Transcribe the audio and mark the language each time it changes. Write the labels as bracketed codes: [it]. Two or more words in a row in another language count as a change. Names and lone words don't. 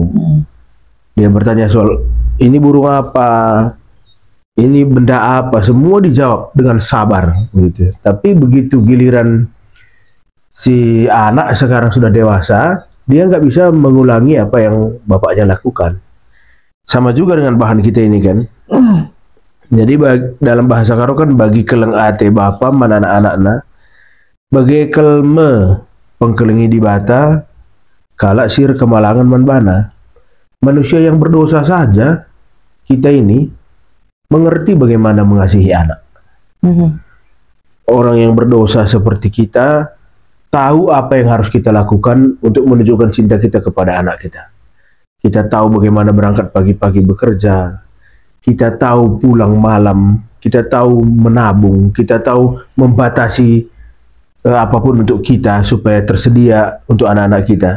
[id] Dia bertanya soal ini burung apa, ini benda apa, semua dijawab dengan sabar gitu. Tapi begitu giliran si anak sekarang sudah dewasa, dia nggak bisa mengulangi apa yang bapaknya lakukan. Sama juga dengan bahan kita ini kan. Jadi dalam bahasa karo kan [btx] bagi keleng ate bapa mana anak-anakna, bagi kelme pengkelengi di bata, kalak sir kemalangan manbana. [id] Manusia yang berdosa saja kita ini mengerti bagaimana mengasihi anak. Orang yang berdosa seperti kita tahu apa yang harus kita lakukan untuk menunjukkan cinta kita kepada anak kita. Kita tahu bagaimana berangkat pagi-pagi bekerja, kita tahu pulang malam, kita tahu menabung, kita tahu membatasi apapun untuk kita supaya tersedia untuk anak-anak kita.